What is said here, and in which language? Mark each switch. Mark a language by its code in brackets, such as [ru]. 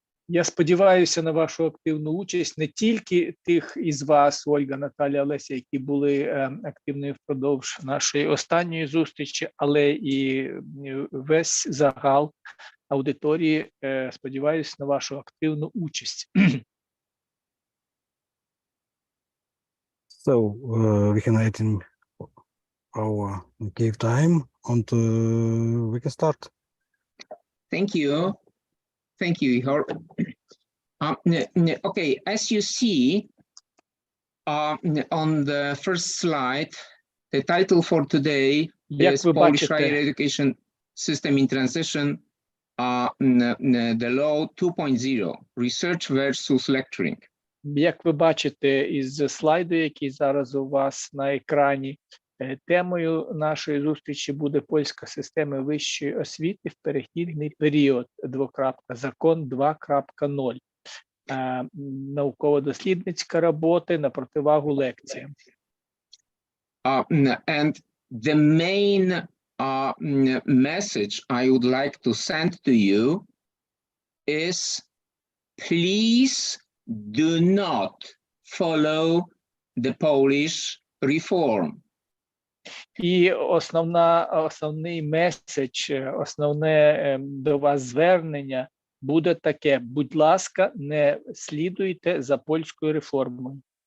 [uk] Я сподіваюся на вашу активну участь, не тільки тих із вас, Ольга, Наталя, Олеся, які були активною впродовж нашої останньої зустрічі, але і весь загал аудиторії. Сподіваюся на вашу активну участь. [en] So, we can write in our give time and we can start. Thank you. Thank you, Ihor. Okay, as you see on the first slide, the title for today is Polish Higher Education System in Transition, the Law 2.0, Research versus Lecturing. [uk] Як ви бачите із слайду, який зараз у вас на екрані, темою нашої зустрічі буде польська система вищої освіти в перехідний період, Закон 2.0. Науково-дослідницька робота на противагу лекціям. [en] And the main message I would like to send to you is, please do not follow the Polish reform. [uk] І основний меседж, основне до вас звернення буде таке: будь ласка, не слідуйте за польською реформою.